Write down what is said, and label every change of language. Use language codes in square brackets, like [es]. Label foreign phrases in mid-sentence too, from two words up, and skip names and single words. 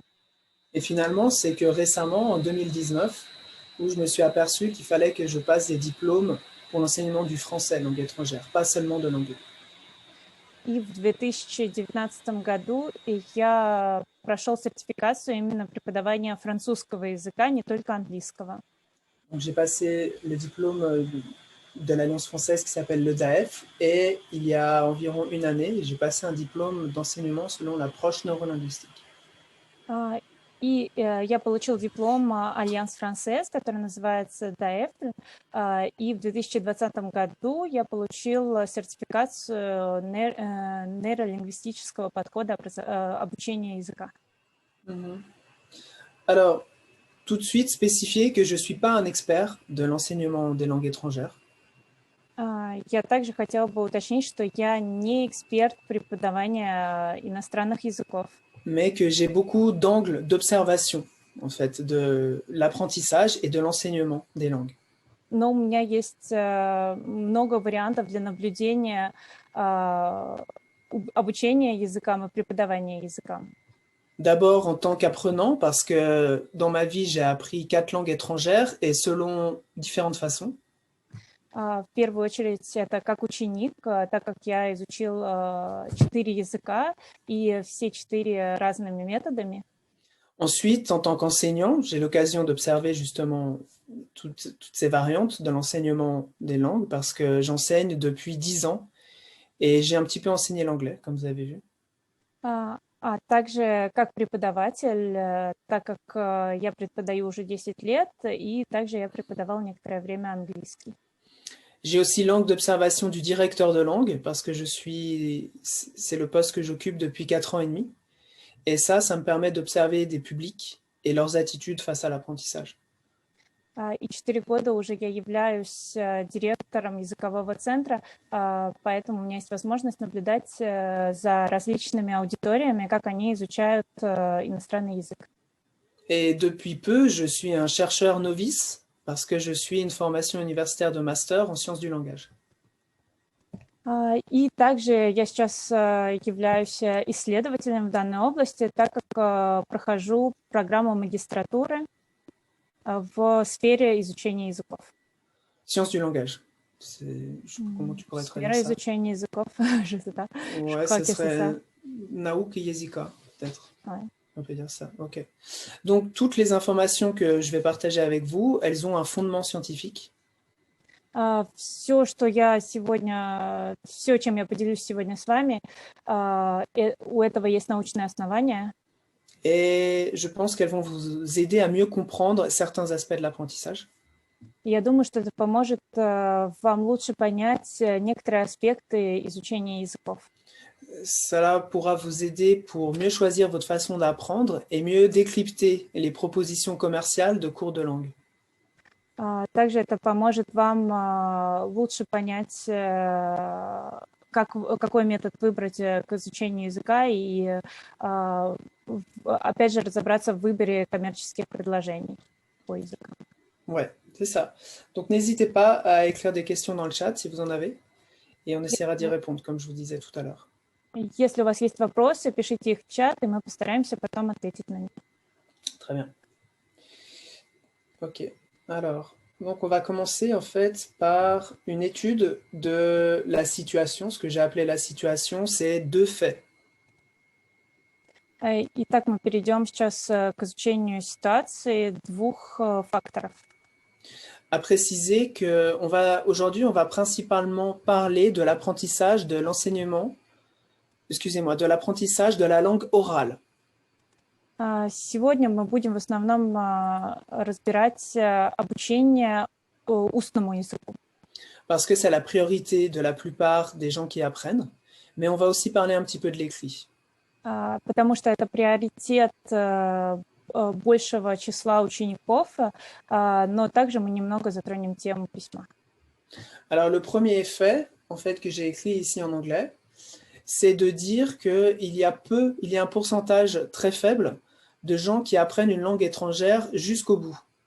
[fr] Et finalement, c'est que récemment, en 2019, où je me suis aperçu qu'il fallait que je passe des diplômes pour l'enseignement du français, langue étrangère, pas seulement de l'anglais. [ru] И в 2019 году я прошел сертификацию именно преподавания французского языка, не только английского. [fr] Donc, j'ai passé le diplôme de l'Alliance française qui s'appelle le DAEF, et il y a environ une année, j'ai passé un diplôme d'enseignement selon l'approche neurolinguistique. [ru] И я получил диплом Альянс Франсез, который называется ДАЭФ, и в 2020 году я получил сертификацию нейролингвистического подхода обучения языка. [fr] Alors, tout de suite spécifier que je ne suis pas un expert de l'enseignement des langues étrangères. [ru] Я также хотела бы уточнить, что я не эксперт преподавания иностранных языков. [fr] Mais que j'ai beaucoup d'angles d'observation, en fait, de l'apprentissage et de l'enseignement des langues. [ru] Но у меня есть много вариантов для наблюдения обучения языкам и преподавания языкам. [fr] D'abord en tant qu'apprenant, parce que dans ma vie, j'ai appris 4 langues étrangères et selon différentes façons. [ru] В первую очередь, это как ученик, так как я изучил 4 языка, и все 4 разными методами. [fr] Ensuite, en tant qu'enseignant, j'ai l'occasion d'observer justement toutes ces variantes de l'enseignement des langues, parce que j'enseigne depuis 10 ans, et j'ai un petit peu enseigné l'anglais, comme vous avez vu. [ru] А также как преподаватель, так как я преподаю уже 10 лет, и также я преподавал некоторое время английский. [fr] J'ai aussi l'angle d'observation du directeur de langue, parce que c'est le poste que j'occupe depuis 4 ans et demi. Et ça me permet d'observer des publics et leurs attitudes face à l'apprentissage. [ru] И 4 года уже я являюсь директором языкового центра, поэтому у меня есть возможность наблюдать за различными аудиториями, как они изучают иностранный язык. [fr] Et depuis peu, je suis un chercheur novice, parce que je suis une formation universitaire de master en sciences du langage. [ru] И также я сейчас являюсь исследователем в данной области, так как прохожу программу магистратуры в сфере изучения языков. [fr] Sciences du langage. Comment tu pourrais traduire [ru] Сфера [fr] ça? [ru] изучения языков, [fr] je sais pas. Ouais, crois ce que c'est ça. serait Nauk et Yezika, peut-être. Ouais. On peut dire ça, ok. Donc, toutes les informations que je vais partager avec vous, elles ont un fondement scientifique. [ru] Все, что я сегодня, все, чем я поделюсь сегодня с вами, у этого есть научное основание. [fr] Et je pense qu'elles vont vous aider à mieux comprendre certains aspects de l'apprentissage. [ru] Я думаю, что это поможет вам лучше понять некоторые аспекты изучения языков. [fr] Cela pourra vous aider pour mieux choisir votre façon d'apprendre et mieux décrypter les propositions commerciales de cours de langue. [ru] Также это поможет вам лучше понять, какой метод выбрать к изучению языка и, опять же, разобраться в выборе коммерческих предложений по языку. [fr] Ouais, c'est ça. Donc, n'hésitez pas à écrire des questions dans le chat si vous en avez, et on essaiera d'y répondre, comme je vous disais tout à l'heure. [ru] Если у вас есть вопросы, пишите их в чат, и мы постараемся потом ответить на них. [fr] Très bien. Ok. Alors, donc on va commencer en fait par une étude de la situation. Ce que j'ai appelé la situation, c'est deux faits. [ru] Итак, мы перейдем сейчас к изучению ситуации двух факторов. [fr] À préciser que aujourd'hui, on va principalement parler de l'apprentissage de l'enseignement, excusez-moi, de l'apprentissage de la langue orale. [ru] Сегодня мы будем в основном разбирать обучение устному языку. [fr] Parce que c'est la priorité de la plupart des gens qui apprennent, mais on va aussi parler un petit peu de l'écrit. [ru] Потому что это приоритет большего числа учеников, но также мы немного затронем тему письма. [fr] Alors le premier fait, en fait, que j'ai écrit ici en anglais, c'est de dire qu'il y a un pourcentage très faible de gens qui apprennent une langue étrangère jusqu'au bout.